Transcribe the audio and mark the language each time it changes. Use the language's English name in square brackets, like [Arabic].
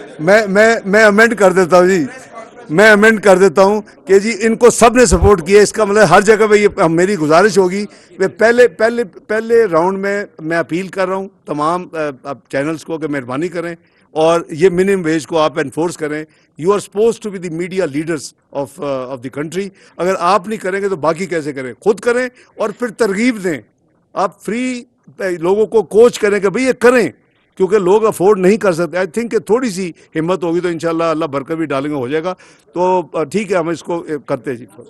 [Urdu] میں امینڈ کر دیتا ہوں جی، میں امینڈ کر دیتا ہوں کہ جی ان کو سب نے سپورٹ کیا. اس کا مطلب ہر جگہ پہ یہ میری گزارش ہوگی کہ پہلے راؤنڈ میں اپیل کر رہا ہوں تمام چینلز کو کہ مہربانی کریں اور یہ منیمم ویج کو آپ انفورس کریں. [English] You are suppose to be the media leaders of the country. [Urdu] اگر آپ نہیں کریں گے تو باقی کیسے کریں؟ خود کریں اور پھر ترغیب دیں. آپ فری لوگوں کو کوچ کریں کہ بھئی یہ کریں، کیونکہ لوگ افورڈ نہیں کر سکتے. آئی تھنک کہ تھوڑی سی ہمت ہوگی تو انشاءاللہ اللہ برکت بھی ڈالیں گے، ہو جائے گا. تو ٹھیک ہے، ہم اس کو کرتے ہیں جی.